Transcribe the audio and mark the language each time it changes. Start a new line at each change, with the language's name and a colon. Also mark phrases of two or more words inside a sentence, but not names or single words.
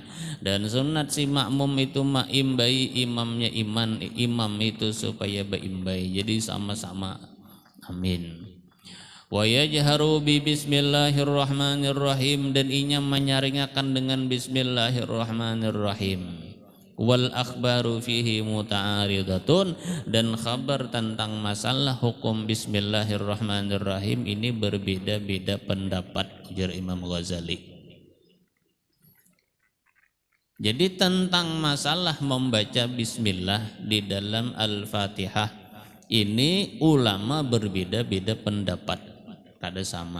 Banjar: Dan sunat si makmum itu ma'imbai imamnya imam itu supaya baimbai.
Indonesian: Jadi sama-sama amin.
Arabic: ويجهر ب بسم الله الرحمن الرحيم
Banjar: dan inya menyaringakan dengan bismillahirrahmanirrahim.
Arabic: والأخبار فيه متعارضة
Indonesian: dan kabar tentang masalah hukum bismillahirrahmanirrahim ini berbeda-beda pendapat ujar Imam Ghazali. Jadi tentang masalah membaca bismillah di dalam Al-Fatihah ini ulama berbeda-beda pendapat, kada sama.